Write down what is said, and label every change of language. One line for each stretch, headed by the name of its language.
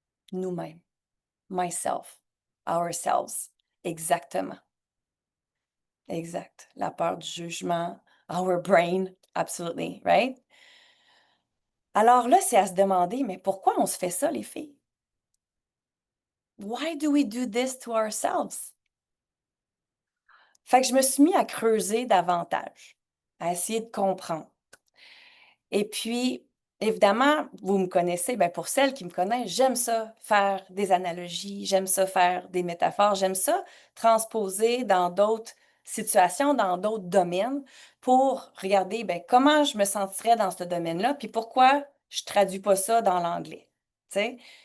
French: Nous-mêmes.
English: Myself. Ourselves.
French: Exactement. Exact. La peur du jugement.
English: Our brain. Absolutely. Right?
French: Alors là, c'est à se demander, mais pourquoi on se fait ça, les filles?
English: Why do we do this to ourselves?
French: Fait que je me suis mis à creuser davantage, à essayer de comprendre. Et puis, évidemment, vous me connaissez, ben pour celles qui me connaissent, j'aime ça faire des analogies, j'aime ça faire des métaphores, j'aime ça transposer dans d'autres situations, dans d'autres domaines pour regarder ben, comment je me sentirais dans ce domaine-là, puis pourquoi je traduis pas ça dans l'anglais. Tu sais?